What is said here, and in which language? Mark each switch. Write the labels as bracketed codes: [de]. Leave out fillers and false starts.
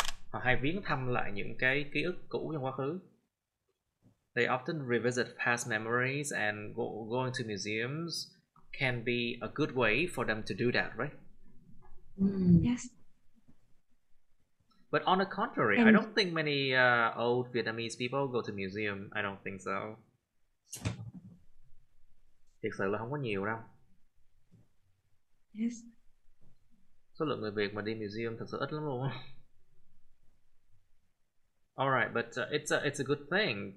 [vi] Họ hay viếng thăm lại những cái ký ức cũ trong quá khứ. [en] They often revisit past memories, and going to museums can be a good way for them to do that, right? Yes. But on the contrary, I don't think many old Vietnamese people go to museum. I don't think so. [vi] Thực sự là không có nhiều đâu. [en] Yes. [vi] Số lượng người Việt mà đi museum thật sự ít lắm luôn. [en] Alright, but it's a good thing.